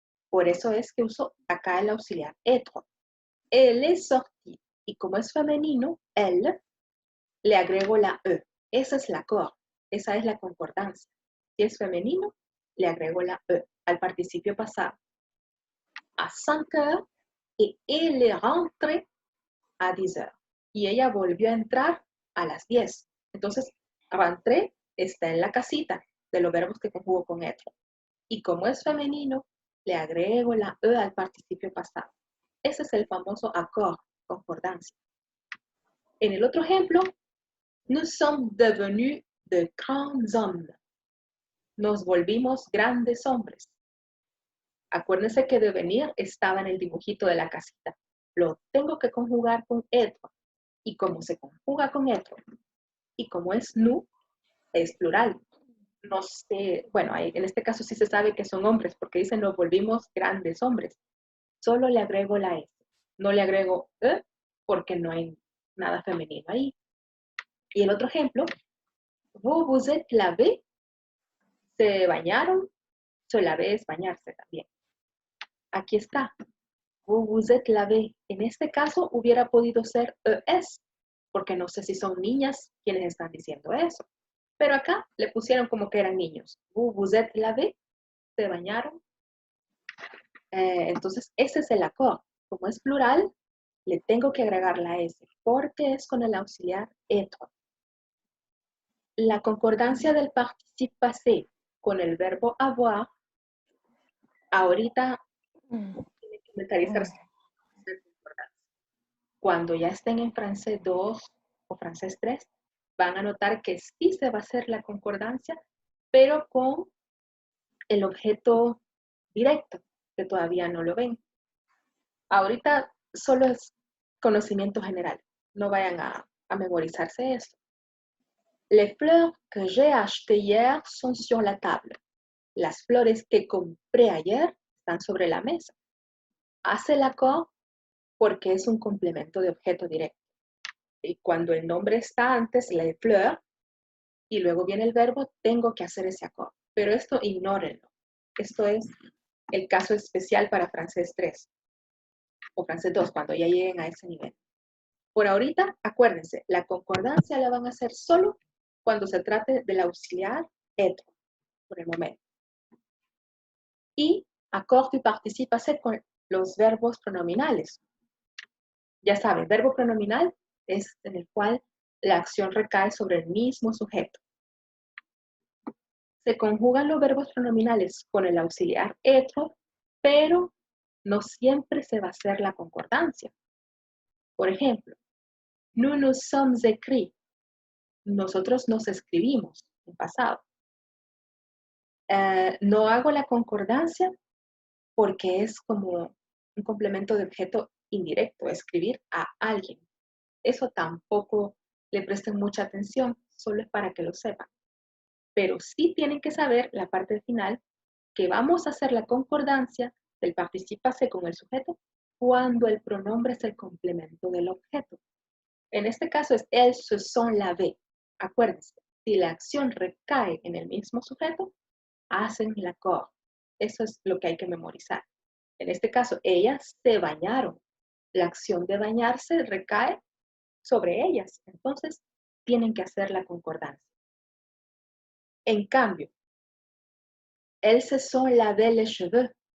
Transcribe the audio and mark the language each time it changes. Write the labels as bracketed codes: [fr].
[es] Por eso es que uso acá el auxiliar être. [fr] Elle est sortie. [es] Y como es femenino, elle, le agrego la E. Esa es la cor. Esa es la concordancia. Si es femenino, le agrego la E al participio pasado. [fr] A 5 heures et elle est rentrée à 10 heures. [es] Y ella volvió a entrar a las 10. Entonces, rentré está en la casita de los verbos que conjugo con être. Y como es femenino, le agrego la E al participio pasado. Ese es el famoso accord, concordancia. En el otro ejemplo, [fr] nous sommes devenus de grands hommes. [es] Nos volvimos grandes hombres. Acuérdense que devenir estaba en el dibujito de la casita. Lo tengo que conjugar con être. Y como se conjuga con être, y como es nous, es plural. No sé, bueno, en este caso sí se sabe que son hombres, porque dicen nos volvimos grandes hombres. Solo le agrego la S. No le agrego E, porque no hay nada femenino ahí. Y el otro ejemplo, [fr] vous vous êtes lavé, [es] se bañaron, se lavé es bañarse también. Aquí está, [fr] vous vous êtes lavé. [es] En este caso hubiera podido ser ES, porque no sé si son niñas quienes están diciendo eso. Pero acá le pusieron como que eran niños. [fr] Vous vous êtes lavé, [es] se bañaron. Entonces, ese es el accord. Como es plural, le tengo que agregar la S, porque es con el auxiliar être. La concordancia del participe passé con el verbo avoir, ahorita tiene que inventarizarse. Cuando ya estén en francés 2 o francés 3, van a notar que sí se va a hacer la concordancia, pero con el objeto directo, que todavía no lo ven. Ahorita solo es conocimiento general, no vayan a memorizarse eso. [fr] Les fleurs que j'ai achetées hier sont sur la table. [es] Las flores que compré ayer están sobre la mesa. Hace el accord porque es un complemento de objeto directo. Y cuando el nombre está antes, les fleurs, y luego viene el verbo, tengo que hacer ese accord. Pero esto ignórenlo. Esto es el caso especial para francés 3 o francés 2, cuando ya lleguen a ese nivel. Por ahorita, acuérdense, la concordancia la van a hacer solo cuando se trate del auxiliar être, por el momento. Y accord du participe passé con los verbos pronominales. Ya saben, verbo pronominal es en el cual la acción recae sobre el mismo sujeto. Se conjugan los verbos pronominales con el auxiliar être, pero no siempre se va a hacer la concordancia. Por ejemplo, [fr] nous nous sommes écrits. [es] Nosotros nos escribimos en pasado. No hago la concordancia porque es como un complemento de objeto indirecto, escribir a alguien. Eso tampoco le presten mucha atención, solo es para que lo sepan. Pero sí tienen que saber la parte final, que vamos a hacer la concordancia del participe passé con el sujeto cuando el pronombre es el complemento del objeto. En este caso es [fr] elles se sont lavées. [es] Acuérdense, si la acción recae en el mismo sujeto, hacen l'accord. Eso es lo que hay que memorizar. En este caso, ellas se bañaron. La acción de bañarse recae sobre ellas. Entonces, tienen que hacer la concordancia. En cambio, [fr] elles se sont lavées les cheveux.